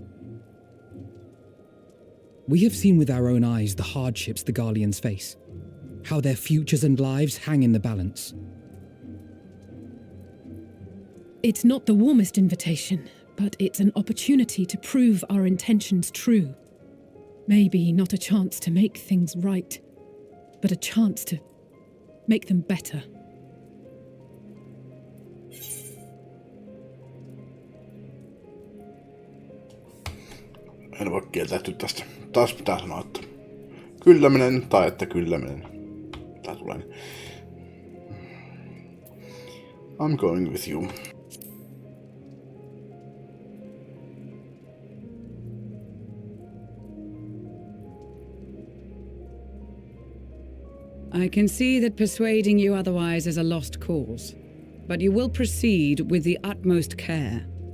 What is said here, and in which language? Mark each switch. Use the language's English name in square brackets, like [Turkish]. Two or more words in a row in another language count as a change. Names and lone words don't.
[English] We have seen with our own eyes the hardships the Garleans face, how their futures and lives hang in the balance. It's not the warmest invitation, but it's an opportunity to prove our intentions true. Maybe not a chance to make things right, but a chance to make them better. [Finnish] En voi kieltäytyä tästä. Taas pitää sanoa, että kyllä menen tai että kyllä menen. Tää tulee. [English] I'm going with you. I can see that persuading you otherwise is a lost cause, but you will proceed with the utmost care.